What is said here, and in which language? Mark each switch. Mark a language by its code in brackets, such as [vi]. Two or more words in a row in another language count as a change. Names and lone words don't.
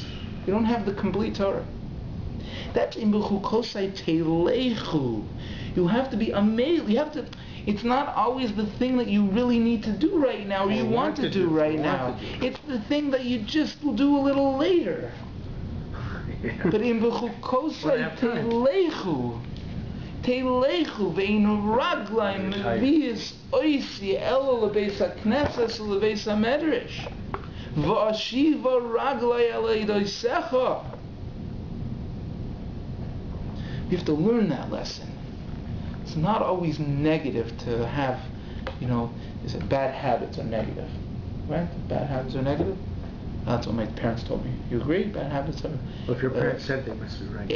[en] You don't have the complete Torah. That's in [he] בחקתי תלכו. [en] You have to be amazed. It's not always the thing that you really need to do right now or you want to do right now. It's the thing that you just will do a little later. But in [he] בחקתי תלכו. תלכו והיו רגליים מביאות אותי אלא לבית הכנסת לבית המדרש ואשיבה רגלי אל עדותיך. [en] You have to learn that lesson. It's not always negative to have, is it bad habits are negative, right? Bad habits are negative. That's what my parents told me. You agree? Bad habits are. Well, if your parents said they must be right.